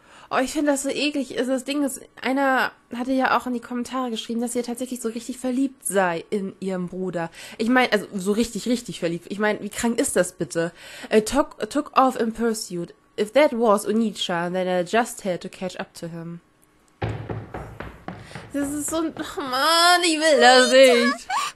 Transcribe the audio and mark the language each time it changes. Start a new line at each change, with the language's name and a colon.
German: Oh, ich finde das so eklig. Also das Ding ist, einer hatte ja auch in die Kommentare geschrieben, dass sie tatsächlich so richtig verliebt sei in ihrem Bruder. Ich meine, also so richtig, richtig verliebt. Ich meine, wie krank ist das bitte?
English: Took off in pursuit. If that was Oni-Chan, then I just had to catch up to him.
German: Das ist so ein... Oh Mann, ich will das nicht.